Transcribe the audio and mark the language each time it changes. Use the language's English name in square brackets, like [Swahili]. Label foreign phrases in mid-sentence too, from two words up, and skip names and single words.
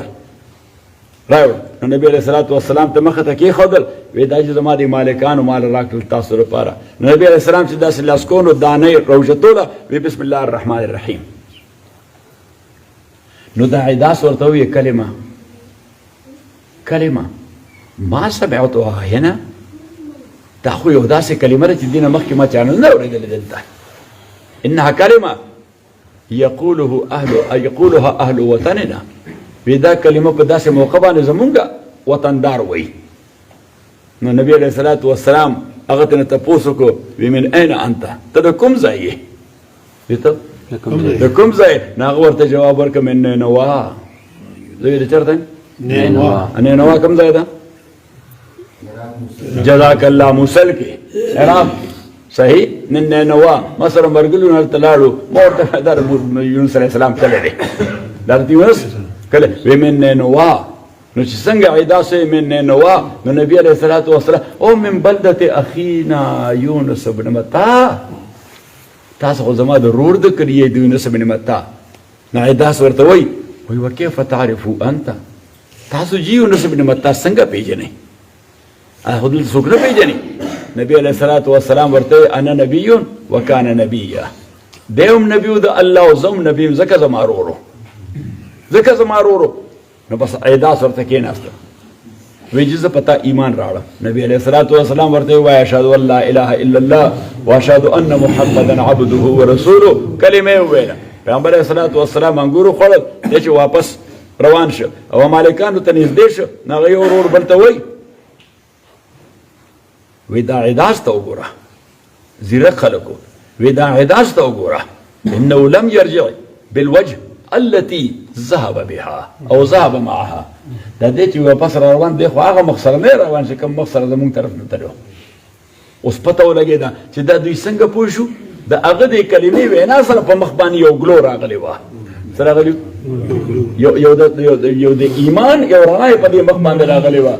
[Pashto] نو نبي [Arabic] علیه الصلاة والسلام [Pashto] ته مخه ته کېښودل، وایي دا چې زما د مالکانو مال راکړل تاسو لپاره. نو نبي [Arabic] علیه السلام [Pashto] چې داسې لاسکونو دانې راوچتوله، وایي [Arabic] بسم الله الرحمن الرحیم. [Pashto] نو دا عداس ورته وایي [Arabic] کلمه ما سمعتها هنا، [Pashto] دا خو یو داسې کلمه ده چې دې نه مخکې ما چا نه اورېدلې دلته. [Arabic] انها کلمه یقولها اهل وطننا، [Pashto] وی دا کلمه په داسې موقع باندې زمونږ وطندار وایي. نو نبی [Arabic] علیه الصلاة والسلام [Pashto] هغه ته نه تپوس وکړو، وی [Arabic] من این انت، [Pashto] ته د کوم ځای یې؟ د کوم ځای؟ نو هغه ورته جواب ورکړه من نینوا. زه د چېرته یم؟ نینوا کوم ځای ده؟ [Arabic] جزاک الله [Pashto] موصل کې عراق. صحیح. نینوا ما سره مرګلو نه هلته لاړو، ما ورته دا یونس [Arabic] علیه السلام [Pashto] کلی دی، دا د یونس کلی. وی من نینوا. نو چې څنګه عداس من نینوا، نو نبی [Arabic] علیه الصلاة والسلام [Pashto] او [Arabic] من بلدة اخینا [Pashto] یونس بن متی، تاسو خو زما د رور د کلیې د یونس بن متی. نو عداس ورته وایي [Arabic] وکیف تعرفو انت، [Pashto] تاسو جی یونس بن متی څنګه پیژنئ؟ خو دلته څوک نه پیژني. نبی [Arabic] علیه الصلاة والسلام [Pashto] ورته [Arabic] انا نبی وکان نبیا، [Pashto] دی هم نبی و د الله او زه هم نبی یم، ځکه زما ورورو. نو بس عداس ورته کېناسته، وایي چې زه په تا ایمان راوړم. [Arabic] نبی علیه الصلاة والسلام [Pashto] ورته ووایي [Arabic] اشهد ان لا اله الا الله واشهد ان محمدا عبده ورسوله. [Pashto] کلمه یې وویله. پیغمبر [Arabic] علیه الصلاة والسلام [Pashto] انګور وخوړل، دی چې واپس روان شو او مالکانو ته نږدې شو، نو هغه یو ورور بل ته وایي وی دا عداس ته وګوره، زیرک خلکو، وی دا عداس ته وګوره، [Arabic] انه لم یرجع بالوجه التي ذهب بها او ذهب معها. [Pashto] دا دې چې واپس روان دی خو هغه مخ سره نه روان چې کوم مخ سره زمونږ طرف نه تلو. اوس پته ولګېده چې دا دوی څنګه پوه شو؟ د هغه د کلمې وینا سره په مخ باندې یو ګلو راغلی وه. څه راغلی؟ یو د ایمان یو رڼا یې په دې مخ باندې راغلی وه.